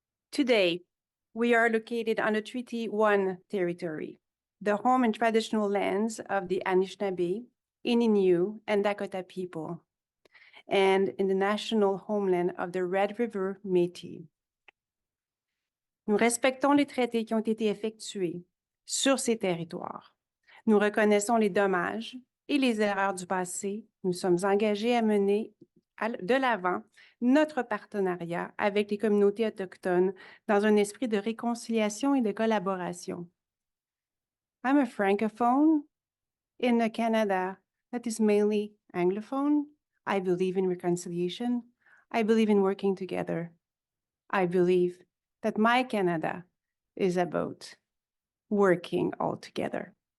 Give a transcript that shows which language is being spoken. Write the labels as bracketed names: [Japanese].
[English] Today, we are located on the Treaty 1 territory, the home and traditional lands of the Anishinaabe, Innu, and Dakota people, and in the national homeland of the Red River Métis. [French] Nous respectons les traités qui ont été effectués sur ces territoires. Nous reconnaissons les dommages et les erreurs du passé. Nous sommes engagés à mener de l'avant notre partenariat avec les communautés autochtones dans un esprit de réconciliation et de collaboration. [English] I'm a francophone in a Canada that is mainly anglophone. I believe in reconciliation. I believe in working together. I believe that my Canada is about working all together.